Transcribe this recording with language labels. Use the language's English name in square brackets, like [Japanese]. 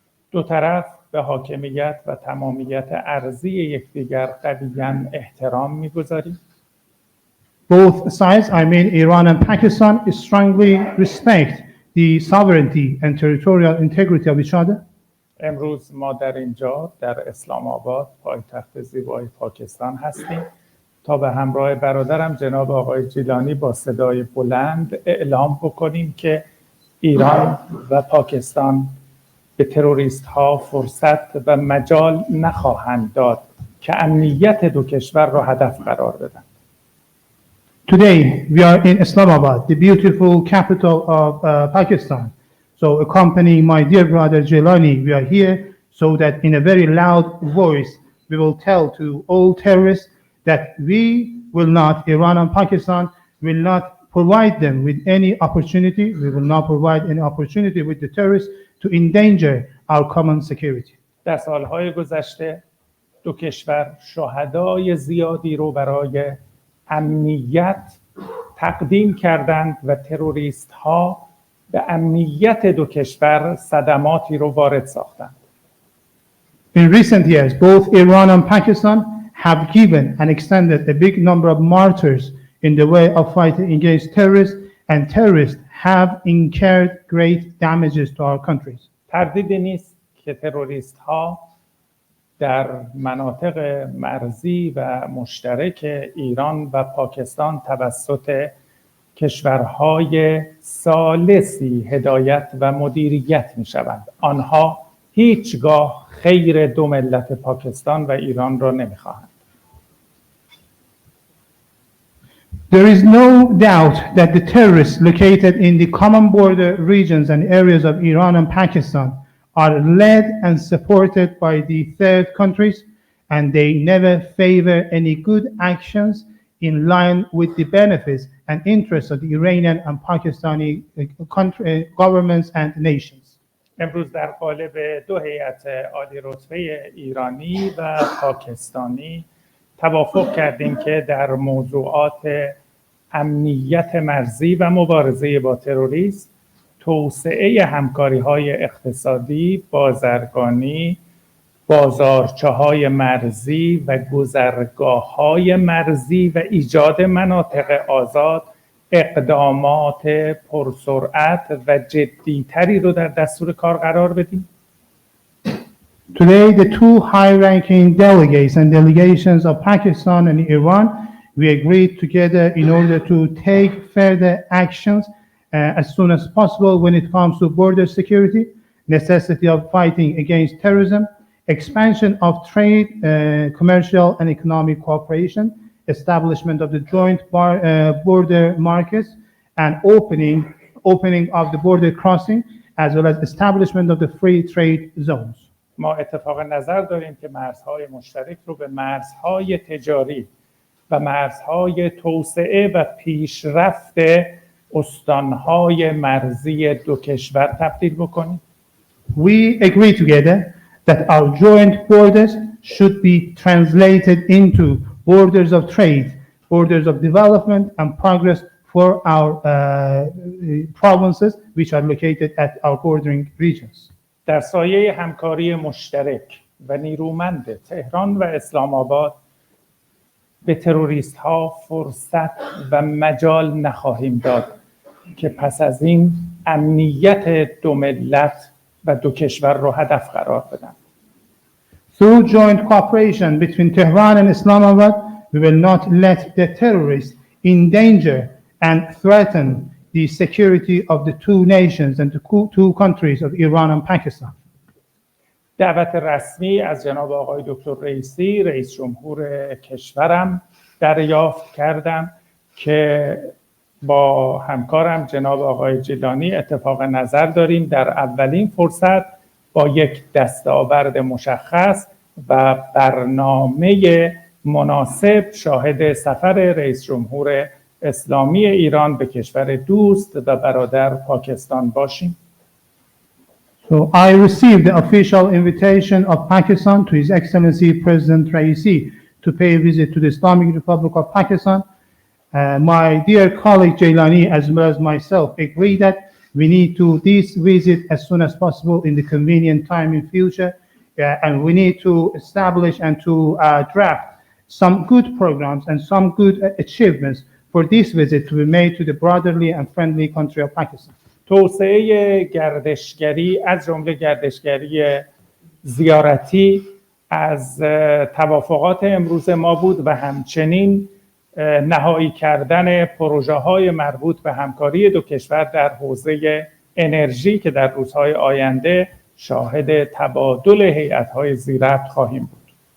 [Persian] دو طرف به حاکمیت و تمامیت ارضی یکدیگر قویاً احترام می‌گذاریم. [English] Both sides, I mean Iran and Pakistan, strongly respect the sovereignty and territorial integrity of each other. [Persian] امروز ما در اینجا در اسلام آباد پایتخت زیبای پاکستان هستیم تا به همراه برادرم جناب آقای جیلانی با صدای بلند اعلام بکنیم که ایران و پاکستان به تروریست ها فرصت و مجال نخواهند داد که امنیت دو کشور را هدف قرار بدن. [English] Today, we are in Islamabad, the beautiful capital of Pakistan. So accompanying my dear brother Jailani, we are here so that in a very loud voice, we will tell to all terrorists that we will not, Iran and Pakistan, will not provide them with any opportunity. We will not provide any opportunity with the terrorists to endanger our common security. [Persian] در سالهای گذشته دو کشور شهدای زیادی رو برای امنیت تقدیم کردند و تروریست ها به امنیت دو کشور صدماتی رو وارد ساختند. [English] In recent years, both Iran and Pakistan have given and extended a big number of martyrs in the way of fighting against terrorists, and terrorists have incurred great damages to our countries. [Persian] تردیدی نیست که تروریست ها در مناطق مرزی و مشترک ایران و پاکستان توسط کشورهای ثالثی هدایت و مدیریت می شوند. آنها هیچگاه خیر دو ملت پاکستان و ایران را نمی خواهند. [English] There is no doubt that the terrorists located in the common border regions and areas of Iran and Pakistan are led and supported by the third countries, and they never favor any good actions in line with the benefits and interests of the Iranian and Pakistani governments and nations. [Persian] امروز در قالب دو هیئت عالی رتبه ایرانی و پاکستانی توافق کردیم که در موضوعات امنیت مرزی و مبارزه با تروریسم، توسعه همکاری‌های اقتصادی، بازرگانی، بازارچه‌های مرزی و گذرگاه‌های مرزی و ایجاد مناطق آزاد اقدامات پرسرعت و جدی‌تری رو در دستور کار قرار بدیم. [English] Today, the two high-ranking delegates and delegations of Pakistan and Iran, we agreed together in order to take further actions as soon as possible when it comes to border security, necessity of fighting against terrorism, expansion of trade, commercial and economic cooperation, establishment of the joint border markets, and opening of the border crossing, as well as establishment of the free trade zones. [Persian] ما اتفاق نظر داریم که مرزهای مشترک رو به مرزهای تجاری و مرزهای توسعه و پیشرفت استانهای مرزی دو کشور تبدیل بکنیم. [English] We agree together that our joint borders should be translated into borders of trade, borders of development and progress for our provinces which are located at our bordering regions. [Persian] در سایه همکاری مشترک و نیرومند تهران و اسلام آباد به تروریست ها فرصت و مجال نخواهیم داد که پس از این امنیت دو ملت و دو کشور رو هدف قرار بدن. [English] Through joint cooperation between Tehran and Islamabad, we will not let the terrorists endanger and threaten the security of the two nations and the two countries of Iran and Pakistan. [Persian] دعوت رسمی از جناب آقای دکتر رئیسی، رئیس جمهور کشورم دریافت کردم که با همکارم جناب آقای جیلانی اتفاق نظر داریم در اولین فرصت با یک دستاورد مشخص و برنامه مناسب شاهد سفر رئیس جمهور اسلامی ایران به کشور دوست و برادر پاکستان باشیم. [English] So I received the official invitation of Pakistan to His Excellency President Raisi to pay a visit to the Islamic Republic of Pakistan. My dear colleague Jailani as well as myself agree that we need to this visit as soon as possible in the convenient time in future, and we need to establish and to draft some good programs and some good achievements for this visit to be made to the brotherly and friendly country of Pakistan. [Persian] توسعه گردشگری از جمله گردشگری زیارتی از توافقات امروز ما بود و همچنین نهایی کردن پروژه‌های مربوط به همکاری دو کشور در حوزه انرژی که در روزهای آینده شاهد تبادل هیئت‌های زیربط خواهیم بود.